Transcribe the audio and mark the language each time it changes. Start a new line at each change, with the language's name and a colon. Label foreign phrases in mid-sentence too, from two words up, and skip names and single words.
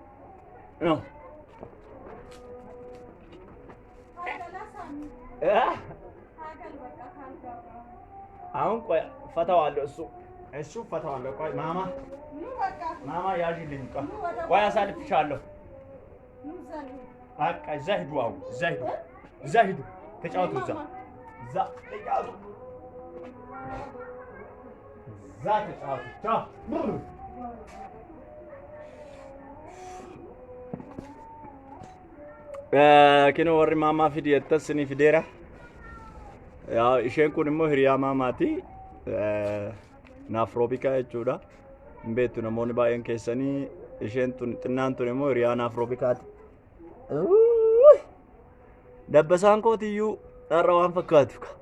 Amharic: አሁን ቆይ ፈታዋለሁ እሱ ፈታዋለሁ። ቆይ ማማ ያዥልኝ። ቆይ አሳልፍሻለሁ። በቃ እዛ ሂዱ። አሁን እዛ ሂዱ ተጫወቱ። እዛ ተጫወቱ።
Oromo: ቻው kino warri maamaa fidi jettasini fideera yaa isheen kun immoo hiriyaa maamaati naafroobika jechuudha hin beektu namoonni baay'een keessanii isheen tun xinnaan tun immoo hiriyaa naafroobikaati dabbasaan kootiyyuu dharra waan fakkaatu